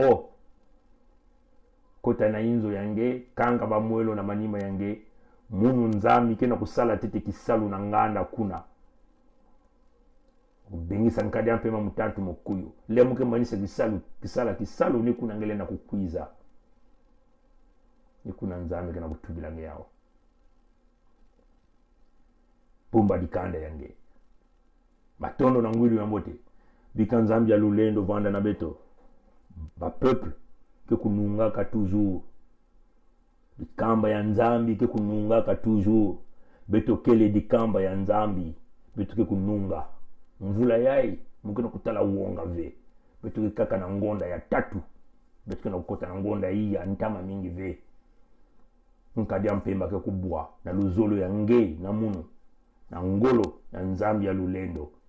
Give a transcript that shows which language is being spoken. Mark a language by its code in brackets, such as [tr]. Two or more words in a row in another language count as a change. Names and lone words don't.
[ktu] kota na inzo yange kanga bamwelo na manima yange munu nzambi kena kusala tete kisalu na nganda kuna bengisa nkadi mpema mutantu mukuyu lemuke manisa kisalu ni kuna ngele na kukwiza ni kuna nzambi kena kutubila yao pumba dikanda yange matondo na ngwilu ya mbote bikanzambi ya lulendo vanda na beto ba peuple ke kunungaka toujours dikamba ya nzambi ke kunungaka toujours beto kele dikamba ya nzambi beto ke kununga mvula yai mukena kutala uonga ve beto ke kaka na ngonda ya tatu beto ke na kukota na ngonda hii ya ntama mingi ve nkadia mpemba ke kubwa na luzolo ya ngei na munu na ngolo ya nzambi ya lulendo